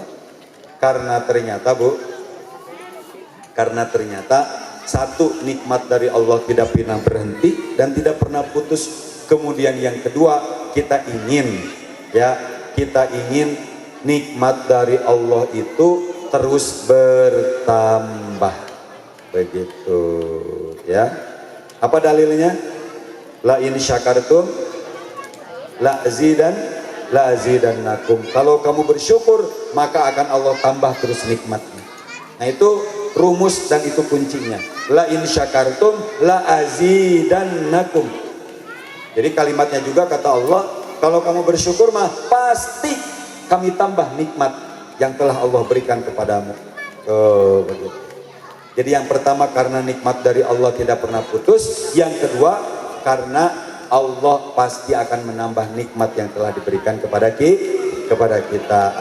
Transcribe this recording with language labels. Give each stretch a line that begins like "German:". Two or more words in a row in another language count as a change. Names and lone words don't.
Indonesian: Karena ternyata satu, nikmat dari Allah tidak pernah berhenti dan tidak pernah putus. Kemudian yang kedua, kita ingin nikmat dari Allah itu terus bertambah, begitu ya. Apa dalilnya?
Arabic: لئن شكرتم لا لأزيدنكم.
Indonesian: Kalau kamu bersyukur, maka akan Allah tambah terus nikmatnya. Nah itu rumus dan itu kuncinya.
Arabic: لئن شكرتم لأزيدنكم.
Indonesian: Jadi kalimatnya juga kata Allah, kalau kamu bersyukur mah pasti kami tambah nikmat yang telah Allah berikan kepadamu. Begitu. Jadi yang pertama karena nikmat dari Allah tidak pernah putus. Yang kedua karena Allah pasti akan menambah nikmat yang telah diberikan kepada kita.